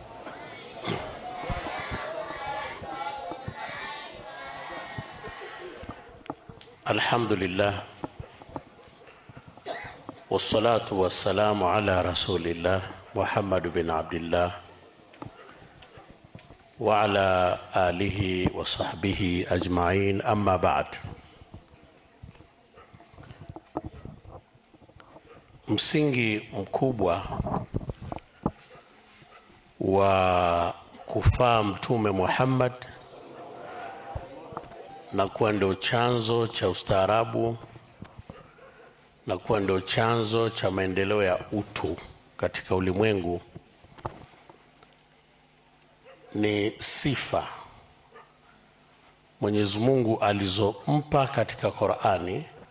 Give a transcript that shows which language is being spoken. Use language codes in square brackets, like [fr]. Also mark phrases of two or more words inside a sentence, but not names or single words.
[ar] الحمد لله والصلاة والسلام على رسول الله محمد بن عبد الله وعلى آله وصحبه أجمعين أما بعد. [sw] Msingi mkubwa wa kufaa Mtume Muhammad na kuwa ndio chanzo cha ustaarabu na kuwa ndio chanzo cha maendeleo ya utu katika ulimwengu ni sifa Mwenyezi Mungu alizompa katika Qur'ani,